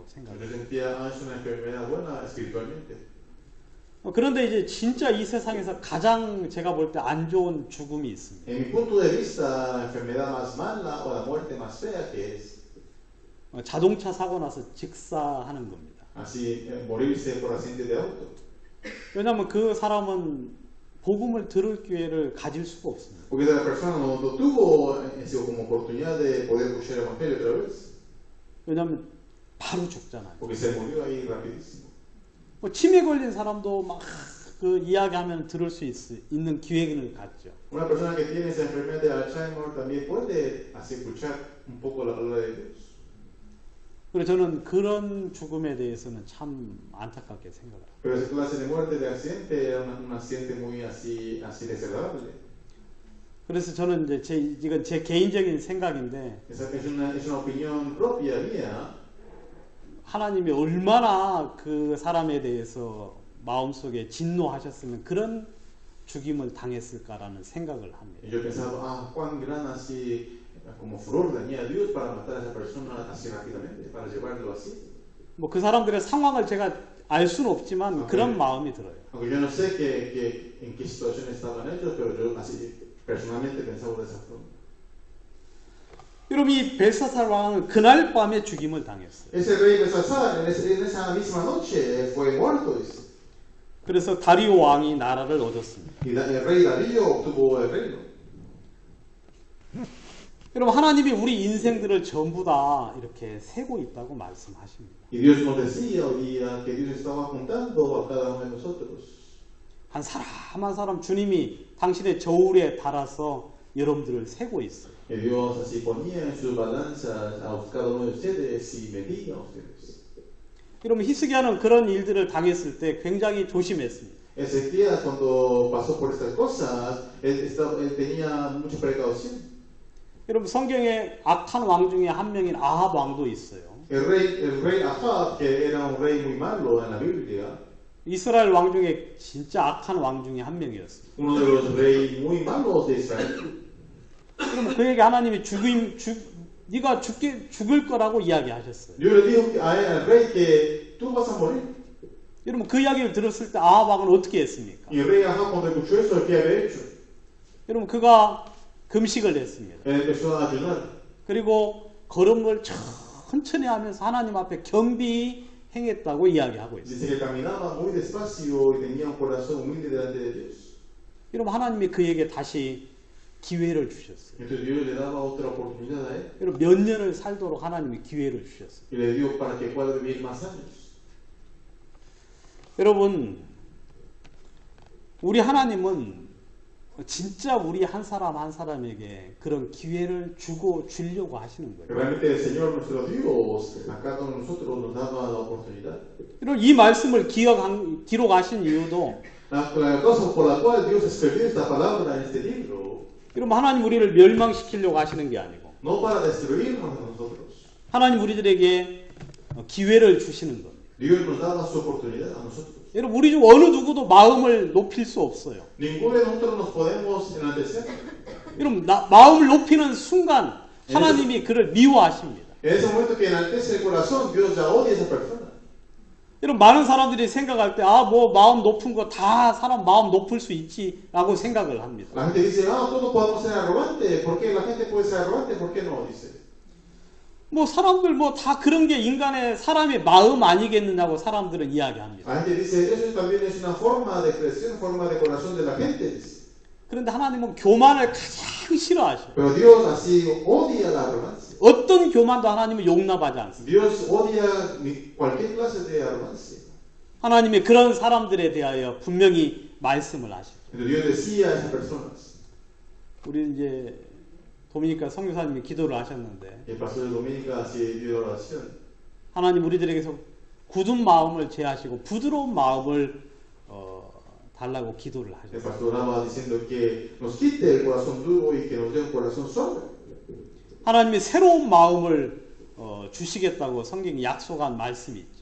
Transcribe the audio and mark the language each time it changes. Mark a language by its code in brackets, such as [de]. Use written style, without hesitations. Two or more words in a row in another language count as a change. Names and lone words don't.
[es] Yo [ko] 생각해요. [es] sentía, es una enfermedad buena espiritualmente. [ko] 그런데 이제 진짜 이 세상에서 가장 제가 볼 때 안 좋은 죽음이 있습니다. [es] En mi punto de vista, la enfermedad más mala o la muerte más fea que es [ko] 자동차 사고 나서 직사하는 겁니다. [es] así morirse por accidente de auto. [ko] 왜냐하면 그 사람은 복음을 들을 기회를 가질 수가 없습니다. [es] Porque esa persona no tuvo como oportunidad de poder escuchar el evangelio otra vez. [ko] 왜냐하면 바로 죽잖아요. [es] Porque se murió ahí rapidísimo. [ko] 뭐 치매 걸린 사람도 막 그 이야기하면 들을 수 있는 기회를 갖죠. [es] Una persona que tiene esa enfermedad de Alzheimer también puede así escuchar un poco la palabra de Dios. [ko] 그래서 저는 그런 죽음에 대해서는 참 안타깝게 생각을 합니다. [es] Pero esa clase de muerte de accidente era un accidente muy así desagradable. [ko] 그래서 저는 이제 이건 제 개인적인 생각인데 [es] Esa es una opinión propia mía. [ko] 하나님이 얼마나 그 사람에 대해서 마음속에 진노하셨으면 그런 죽임을 당했을까라는 생각을 합니다. [es] Y yo pensaba, cuán gran así como furor tenía Dios para matar a esa persona así rápidamente, para llevarlo así. [ko] 뭐 그 사람들의 상황을 제가 알 수는 없지만 그런 마음이 들어요. [es] Aunque yo no sé en qué situación estaban ellos, pero yo así personalmente pensaba de esa forma. [ko] 여러분 이 벨사살 왕은 그날 밤에 죽임을 당했어요. [es] Ese rey Belsasar en esa misma noche fue muerto. Dice. [ko] 그래서 다리오 왕이 나라를 얻었습니다. [es] Y el rey Darío obtuvo el reino. [ko] 여러분 하나님이 우리 인생들을 전부 다 이렇게 세고 있다고 말씀하십니다. [es] Y Dios nos decía hoy día que Dios estaba juntando a cada uno de nosotros. [ko] 한 사람 한 사람 주님이 당신의 저울에 달아서 여러분들을 세고 있어요. [es] Que Dios así ponía en sus balanzas a cada uno de ustedes y medía a ustedes. [ko] 여러분 히스기야는 그런 일들을 당했을 때 굉장히 조심했습니다. [es] Ezequiel cuando pasó por estas cosas, él tenía mucha precaución. [ko] 여러분 성경에 악한 왕 중에 한 명인 아합 왕도 있어요. [es] El rey Ahab, que era un rey muy malo en la Biblia, [ko] 이스라엘 왕 중에 진짜 악한 왕 중에 한 명이었어요. [es] uno de los reyes muy malos de Israel. [ko] 그러면 그에게 하나님이 네가 죽을 거라고 이야기하셨어요. [es] Dios le dijo al rey que tú vas a morir. [ko] 여러분 그 이야기를 들었을 때 아합 왕은 어떻게 했습니까? [es] Y el rey Ahab cuando escuchó eso, ¿qué había hecho? [ko] 여러분 그가 금식을 했습니다. [es] Él empezó a ayunar. [ko] 그리고 걸음을 천천히 하면서 하나님 앞에 겸비히 행했다고 이야기하고 있어요. [es] Dice que caminaba muy despacio y tenía un corazón humilde delante de Dios. [ko] 여러분 하나님이 그에게 다시 기회를 주셨어요. [es] Entonces Dios le daba otra oportunidad a él [ko] 여러분 몇 년을 살도록 하나님이 기회를 주셨어요. [es] y le dio para que pueda vivir más años. [ko] 여러분 우리 하나님은 진짜 우리 한 사람 한 사람에게 그런 기회를 주려고 하시는 거예요. [es] Realmente el Señor nuestro Dios a cada uno de nosotros nos daba la oportunidad. [ko] 여러분 이 말씀을 기록하신 이유도 [es] La cosa por la cual Dios escribió esta palabra en este libro, [ko] 여러분 하나님 우리를 멸망시키려고 하시는 게 아니고 [es] no para destruirnos a nosotros. [ko] 하나님 우리들에게 기회를 주시는 겁니다. [es] Dios nos daba su oportunidad a nosotros. [ko] 여러분 우리 중 어느 누구도 마음을 높일 수 없어요. [es] Ninguno de nosotros nos podemos enaltecer. [ko] 여러분 마음을 높이는 순간 하나님이 그를 미워하십니다. [es] En ese momento que enaltece el corazón, Dios ya odia a esa persona. [ko] 여러분 많은 사람들이 생각할 때 뭐 마음 높은 거 다 사람 마음 높을 수 있지라고 생각을 합니다. [es] La gente dice, todos podemos ser arrogantes. ¿Por qué la gente puede ser arrogante? ¿Por qué no? Dice. [ko] 뭐 사람들 뭐 다 그런 게 인간의 사람의 마음 아니겠느냐고 사람들은 이야기합니다. [es] La gente dice, eso también es una forma de expresión, forma de corazón de la gente. Dice. [ko] 그런데 하나님은 교만을 가장 싫어하셔요. [es] Pero Dios así odia la arrogancia. [ko] 어떤 교만도 하나님은 용납하지 않습니다. [es] Dios odia cualquier clase de arrogancia. [ko] 하나님이 그런 사람들에 대하여 분명히 말씀을 하시죠. [es] Dios decía a esas personas. [ko] 우리 이제 도미니카 선교사님이 기도를 하셨는데 [es] El pastor de Dominica así dio oración. [ko] 하나님 우리들에게서 굳은 마음을 제하시고 부드러운 마음을 달라고 기도를 [es] El [ko] 하셨어요. [es] pastor oraba diciendo que nos quite el corazón duro y que nos dé un corazón suave. [ko] 하나님이 새로운 마음을 주시겠다고 성경이 약속한 말씀이 있죠.